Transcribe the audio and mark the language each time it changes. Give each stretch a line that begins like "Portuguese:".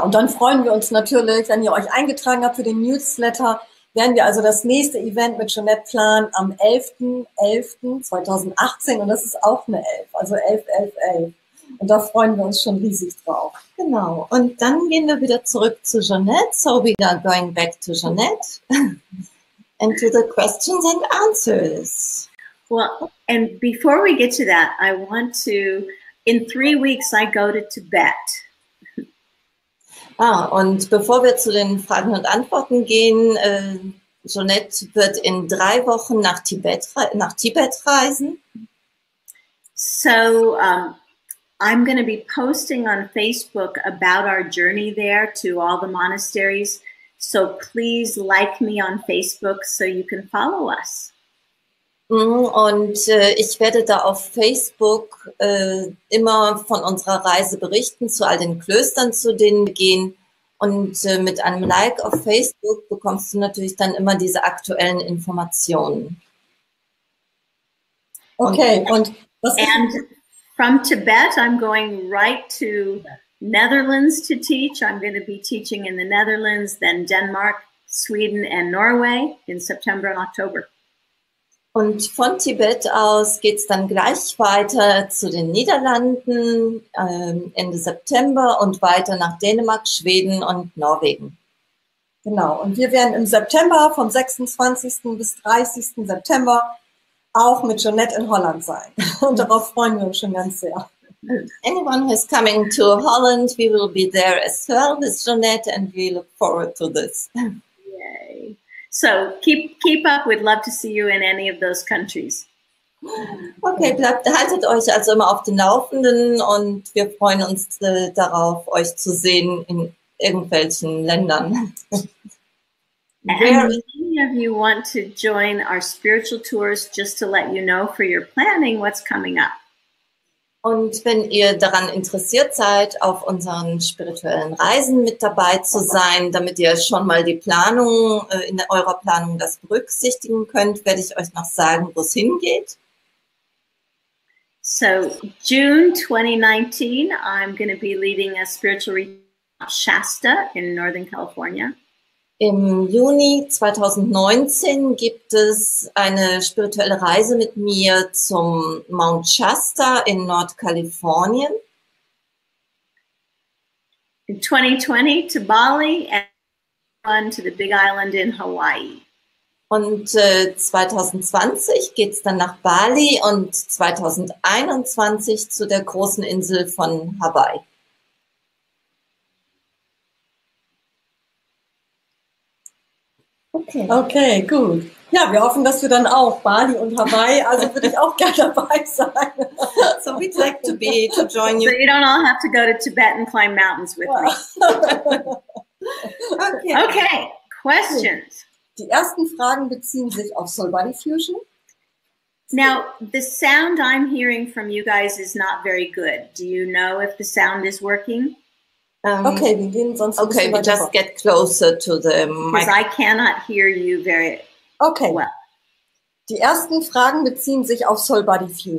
German: Und dann freuen wir uns natürlich, wenn ihr euch eingetragen habt für den Newsletter, werden wir also das nächste Event mit Jonette planen am 11.11.2018 und das ist auch eine 11, also 11. Und da freuen wir uns schon riesig drauf. Genau. Und dann gehen wir wieder zurück zu Jonette.
English: So we are going back to Jonette and to the questions and answers. Well, and before we get to that, I want to, in 3 weeks, I go to Tibet.
German: Und bevor wir zu den Fragen und Antworten gehen, Jonette wird in 3 Wochen nach Tibet reisen.
English: So I'm going to be posting on Facebook about our journey there to all the monasteries. So please like me on Facebook so you can follow us.
German: Und ich werde da auf Facebook immer von unserer Reise berichten, zu all den Klöstern, zu denen wir gehen. Und mit einem Like auf Facebook bekommst du natürlich dann immer diese aktuellen Informationen. Okay,
English: and from Tibet, I'm going right to Netherlands to teach. I'm going to be teaching in the Netherlands, then Denmark, Sweden, and Norway in September and October.
German: Und von Tibet aus geht es dann gleich weiter zu den Niederlanden Ende September und weiter nach Dänemark, Schweden und Norwegen. Genau, und wir werden im September vom 26. bis 30. September auch mit Jonette in Holland sein. Und darauf freuen wir uns schon ganz sehr.
English: Anyone who's coming to Holland, we will be there as well with Jonette and we look forward to this. Yay. So keep up. We'd love to see you in any of those countries.
German: Okay, haltet euch also immer auf den Laufenden und wir freuen uns darauf, euch zu sehen in irgendwelchen Ländern.
English: And many of you want to join our spiritual tours, just to let you know for your planning what's coming up.
German: Und wenn ihr daran interessiert seid, auf unseren spirituellen Reisen mit dabei zu sein, damit ihr schon mal die Planung, in eurer Planung das berücksichtigen könnt, werde ich euch noch sagen, wo es hingeht.
English: So June 2019, I'm going to be leading a spiritual retreat at Shasta in Northern California.
German: Im Juni 2019 gibt es eine spirituelle Reise mit mir zum Mount Shasta in Nordkalifornien.
English: In 2020 to Bali and on to the Big Island in Hawaii.
German: Und 2020 geht es dann nach Bali und 2021 zu der großen Insel von Hawaii. Okay, gut. Ja, wir hoffen, dass wir dann auch Bali und Hawaii, also würde ich auch gerne dabei sein.
English: So we'd like to join you. So you don't all have to go to Tibet and climb mountains with me. Okay, questions.
German: Die ersten Fragen beziehen sich auf Soul Body Fusion.
English: Now, the sound I'm hearing from you guys is not very good. Do you know if the sound is working?
German: Okay, wir gehen sonst
English: okay, we just get closer to the mic. Because I cannot hear you very well.
German: Die ersten Fragen beziehen sich auf Soul Body Fusion.